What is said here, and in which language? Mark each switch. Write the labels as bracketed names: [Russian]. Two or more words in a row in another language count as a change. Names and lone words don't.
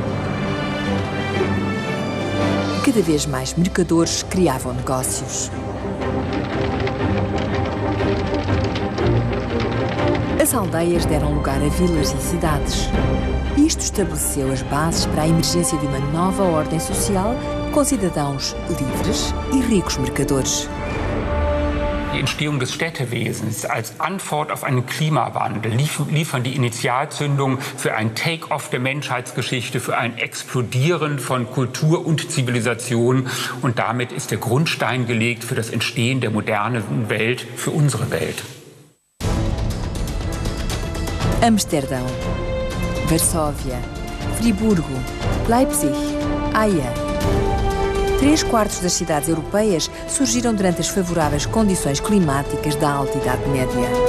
[Portuguese] Cada vez mais mercadores criavam negócios. As aldeias deram lugar a vilas e cidades. Isto estabeleceu as bases para a emergência de uma nova ordem social com cidadãos livres e ricos mercadores. [German] Die Entstehung des Städtewesens als Antwort auf einen Klimawandel liefern die Initialzündung für ein Take-off der Menschheitsgeschichte, für ein Explodieren von Kultur und Zivilisation. Und damit ist der Grundstein gelegt für das Entstehen der modernen Welt, für unsere Welt. [Portuguese] Amsterdão, Varsóvia, Friburgo, Leipzig, Haia. 3/4 das cidades europeias surgiram durante as favoráveis condições climáticas da Alta Idade Média.